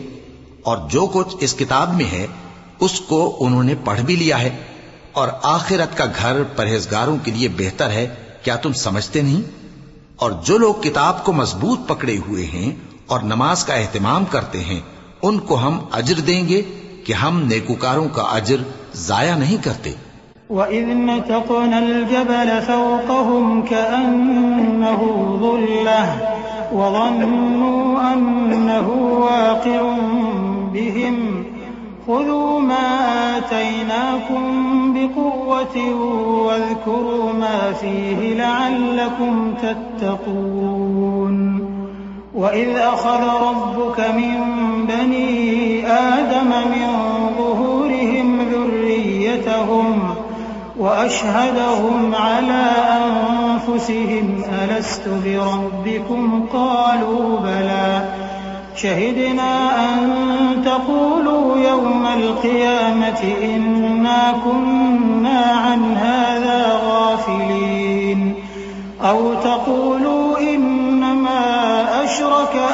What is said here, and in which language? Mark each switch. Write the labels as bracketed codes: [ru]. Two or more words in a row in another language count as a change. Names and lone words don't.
[ur] اور جو کچھ اس کتاب میں ہے اس کو انہوں نے پڑھ بھی لیا ہے، اور آخرت کا گھر پرہیزگاروں کے لیے بہتر ہے. کیا تم سمجھتے نہیں? اور جو لوگ کتاب کو مضبوط پکڑے ہوئے ہیں اور نماز کا اہتمام کرتے ہیں ان کو ہم اجر دیں گے کہ ہم نیکوکاروں کا اجر ضائع نہیں کرتے. [ar] وإذ نتقنا الجبل فوقهم كأنه ظلة وظنوا أنه واقع بهم خذوا ما آتيناكم بقوة واذكروا ما فيه لعلكم تتقون. وإذ أخذ ربك من بني آدم من ظهورهم ذريتهم وأشهدهم على أنفسهم ألست بربكم قالوا بلى شهدنا أن تقولوا يوم القيامة إنا كنا عن هذا غافلين أو تقولوا إنما أشرك